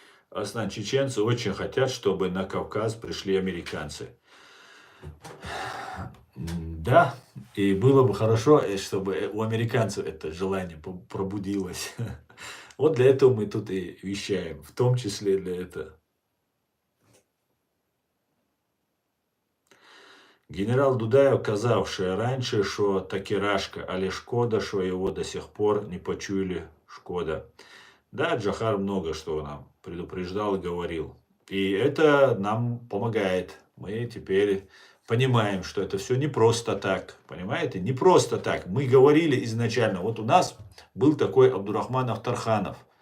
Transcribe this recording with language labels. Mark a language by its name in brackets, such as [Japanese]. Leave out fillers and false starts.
[Russian] Аслан, чеченцы очень хотят, чтобы на Кавказ пришли американцы. Да, и было бы хорошо, чтобы у американцев это желание пробудилось. Вот для этого мы тут и вещаем, в том числе для этого. [Ukrainian] Генерал Дудаєв казав ще раніше, що таки рашка, але шкода, що його [Russian] до сих пор [Ukrainian] не почули, шкода. [Russian] Да, Джохар много что нам предупреждал и говорил. И это нам помогает. Мы теперь понимаем, что это все не просто так. Понимаете? Не просто так. Мы говорили изначально. Вот у нас был такой Абдурахман Ахтарханов.